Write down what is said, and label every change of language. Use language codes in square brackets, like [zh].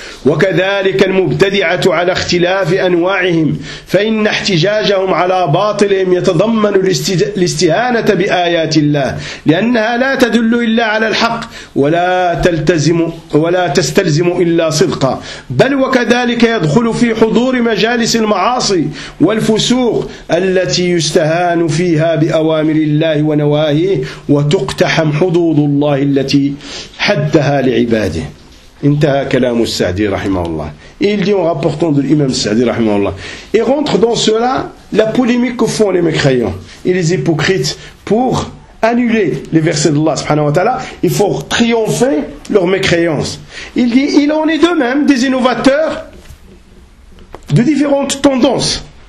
[ar] wa kadhalika al-mubtadi'atu ala ikhtilaf anwa'ihim fa inna ihtijajahum ala batilihim yatadammanu al-istihana bi ayati Allah li'annaha la tadullu illa ala al-haq wa la tastalzimu illa sidqa bal wa kadhalika yadkhulu fi hudur majalis al-ma'asi wal-fusuq allati yustahanu fiha bi أمر الله ونواهيه وتقتحم حدود الله التي حدها لعباده. انتهى كلام السعدي رحمه الله. [fr] Il dit en rapportant de l'imam Sa'di رحمه الله. Et rentre dans cela la polémique que font les mécréants et les hypocrites pour annuler les versets d'Allah subhanahu wa ta'ala. Il faut triompher leur mécréance. Il dit, il en est de même des innovateurs de différentes tendances.